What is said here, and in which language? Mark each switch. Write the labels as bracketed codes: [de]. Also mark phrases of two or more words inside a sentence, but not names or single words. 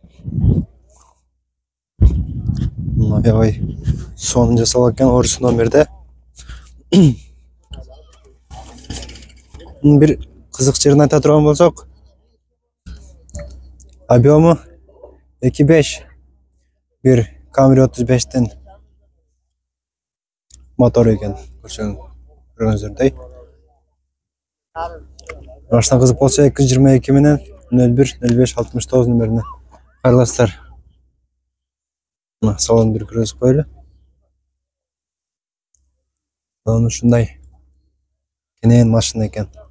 [ky] Аябай сонун жасалган экен, орус номерде. Бир кызык жерин айта турган болсок, объему 2.5. Бир Camry 35тен мотор экен. Көргөнүздөрдөй. Башта кызык болсо 222 менен 01 05 69 номерине кайрыласыздар. Мына салон бир көрүп коелу. Ушундай кенен машина экен.